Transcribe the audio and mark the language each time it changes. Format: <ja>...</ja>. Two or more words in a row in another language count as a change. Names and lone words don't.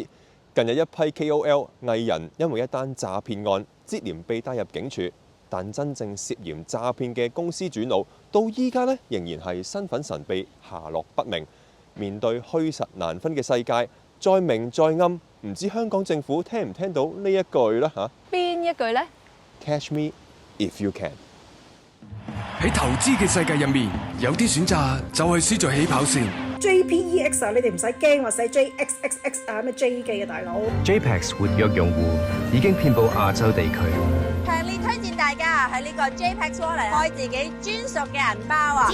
<yue>近日一批 KOL 藝人因為一單詐騙案，接連被帶入警署，但真正涉嫌詐騙嘅公司主腦，到依家仍然係身份神秘、下落不明。面對虛實難分嘅世界，再明再暗，唔知香港政府聽唔聽到呢一句呢？嚇？邊一句呢？</yue> <en>Catch me if you can。</en> <yue>喺投資嘅世界入面，有啲選擇就係輸在起跑線。 JPEX 啊，你哋唔使驚，我寫 JXXX 啊，咩 J 記啊，大佬。 JPEX 活躍用戶已經遍佈亞洲地區，強烈推薦大家喺呢個 JPEX Wallet 開自己專屬嘅銀包啊！</yue>